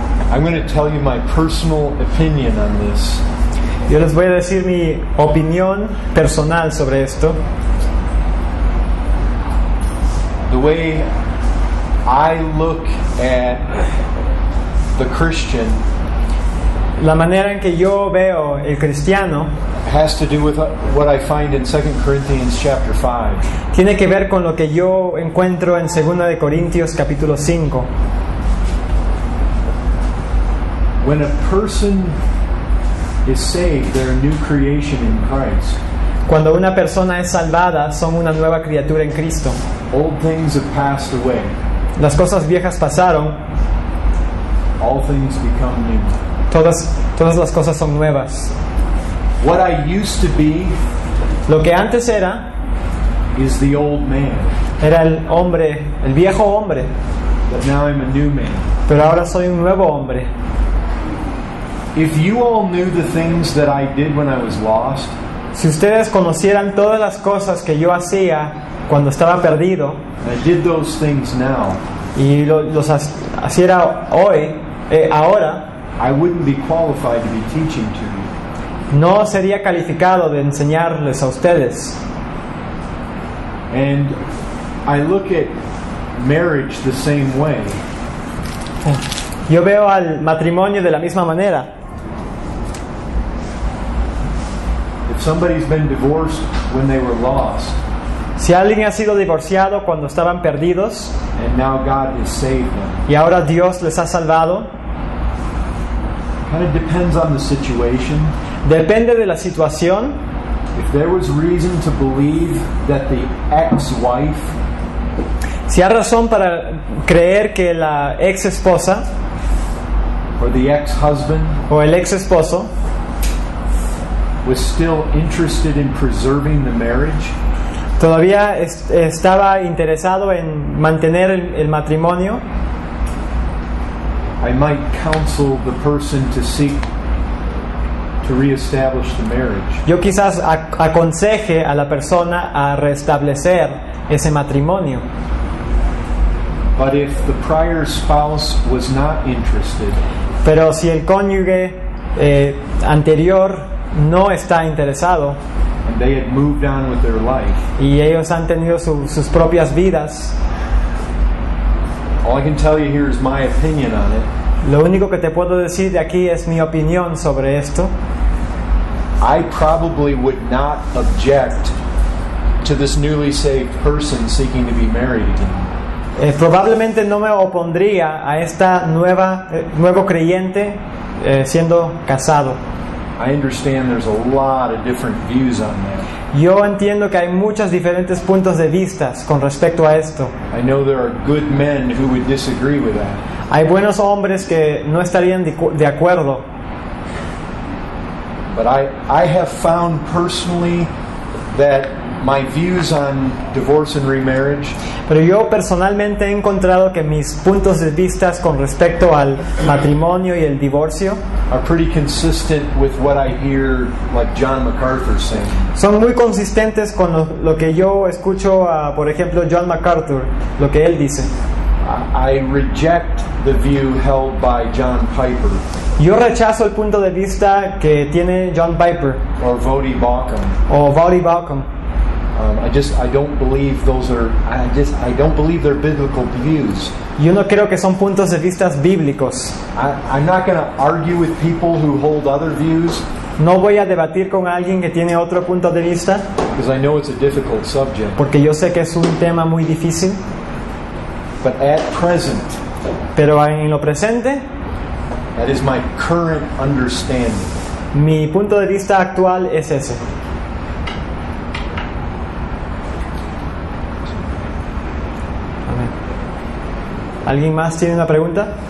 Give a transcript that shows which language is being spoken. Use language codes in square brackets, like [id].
[en] I'm going to tell you my personal opinion on this. [es] Yo les voy a decir mi opinión personal sobre esto. [en] The way I look at the Christian [es] La manera en que yo veo el cristiano [en] has to do with what I find in 2 Corinthians chapter 5. [es] tiene que ver con lo que yo encuentro en 2 de Corintios capítulo 5. [en] When a person is saved, they're a new creation in Christ. [es] Cuando una persona es salvada, son una nueva criatura en Cristo. [en] Old things have passed away. [es] Las cosas viejas pasaron, [en] All things become new. [es] todas las cosas son nuevas. [en] What I used to be [es] Lo que antes era [en] is the old man, [es] el viejo hombre, [en] but now I'm a new man. [es] pero ahora soy un nuevo hombre. [en] If you all knew the things that I did when I was lost, [es] Si ustedes conocieran todas las cosas que yo hacía cuando estaba perdido [en] and I did those things now, [es] y los hiciera ahora, [en] I wouldn't be qualified to be teaching to you. [es] no sería calificado de enseñarles a ustedes. [en] And I look at marriage the same way. [es] Yo veo al matrimonio de la misma manera. [en] If somebody's been divorced when they were lost, [es] Si alguien ha sido divorciado cuando estaban perdidos [en] and now God has saved them, [es] y ahora Dios les ha salvado, [en] kind of depends on the situation. [es] depende de la situación. [en] If there was reason to believe that the ex-wife [es] Si hay razón para creer que la ex esposa [en] or the ex-husband [es] o el ex esposo [en] was still interested in preserving the marriage, [es] todavía estaba interesado en mantener el matrimonio, [en] I might counsel the person to seek to reestablish the marriage. [es] yo quizás aconseje a la persona a restablecer ese matrimonio. [en] But if the prior spouse was not interested, [es] Pero si el cónyuge anterior no está interesado [en] and they had moved on with their life, [es] y ellos han tenido sus propias vidas, [en] all I can tell you here is my opinion on it. [es] lo único que te puedo decir de aquí es mi opinión sobre esto. [en] I probably would not object to this newly saved person seeking to be married again. [es] Probablemente no me opondría a esta nuevo creyente siendo casado. [en] I understand there's a lot of different views on that. [es] Yo entiendo que hay muchos diferentes puntos de vista con respecto a esto. [en] I know there are good men who would disagree with that. [es] Hay buenos hombres que no estarían de acuerdo. [en] But I have found personally that my views on divorce and remarriage [es] Pero yo personalmente he encontrado que mis puntos de vista con respecto al matrimonio y el divorcio [en] are pretty consistent with what I hear like John MacArthur saying. [es] son muy consistentes con lo que yo escucho a, por ejemplo, John MacArthur, lo que él dice. [en] I reject the view held by John Piper [es] Yo rechazo el punto de vista que tiene John Piper or Voddie Baucham. o Voddie Baucham. [en] I don't believe I don't believe they're biblical views. [es] Yo no creo que son puntos de vista bíblicos. [en] I'm not going to argue with people who hold other views. [es] No voy a debatir con alguien que tiene otro punto de vista, [en] Because I know it's a difficult subject. [es] porque yo sé que es un tema muy difícil. [en] But at present, [es] Pero en lo presente, [en] that is my current understanding. [es] mi punto de vista actual es ese. Amén. ¿Alguien más tiene una pregunta?